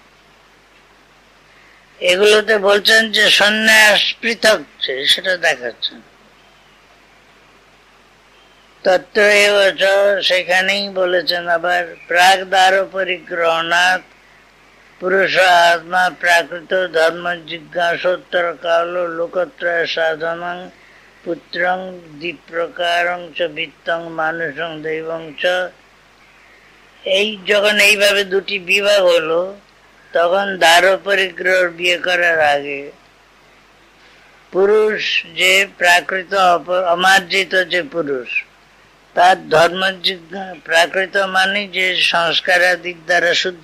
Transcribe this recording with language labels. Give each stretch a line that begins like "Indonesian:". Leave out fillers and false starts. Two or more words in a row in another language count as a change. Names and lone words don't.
Bangla: এগুলোতে বলছেন যে সন্ন্যাস পৃথক, সেটা দেখাচ্ছেন। তত্ত্ব সেখানেই বলেছেন আবার
Sanskrit: প্রাগ দ্বার পরিগ্রহণাৎ পুরুষ আত্মা প্রাকৃত ধর্ম জিজ্ঞাসোত্তর কাল লোকত্রয় সাধনং পুত্রং দ্বিপ্রকারং চ বিত্তং মানুষং দৈবং চ।
Bangla: এই যখন এইভাবে দুটি বিভাগ হলো, তখন
Sanskrit: দ্বার পরিগ্রহ
Bangla: বিয়ে করার আগে পুরুষ যে প্রাকৃত অমার্জিত যে পুরুষ, তার ধর্ম প্রাকৃত মানে যে সংস্কারাদিক দ্বারা শুদ্ধ